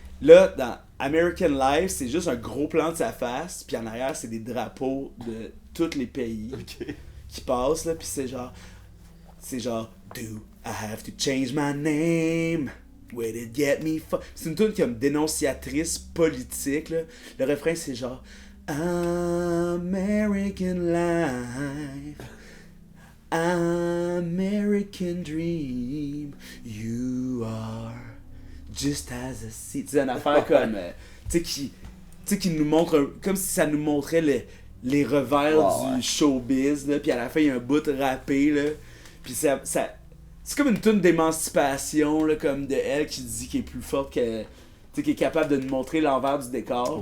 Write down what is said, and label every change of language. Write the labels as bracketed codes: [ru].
[fr] Là, dans American Life, c'est juste un gros plan de sa face, puis en arrière, c'est des drapeaux de tous les pays Ok. qui passent, là, puis c'est genre, [en] do I have to change my name? Where did it get me from? [fr] C'est une tune comme dénonciatrice politique, là. Le refrain, c'est genre, [en] American life, American dream, you are just as a sea. [fr] C'est une affaire comme, tu sais, qui nous montre, comme si ça nous montrait les revers Ouais. du showbiz, là, puis à la fin, il y a un bout rappé, là, puis ça c'est comme une tune d'émancipation, là, comme de elle qui dit qu'elle est plus forte que... Tu sais, qui est capable de nous montrer l'envers du décor.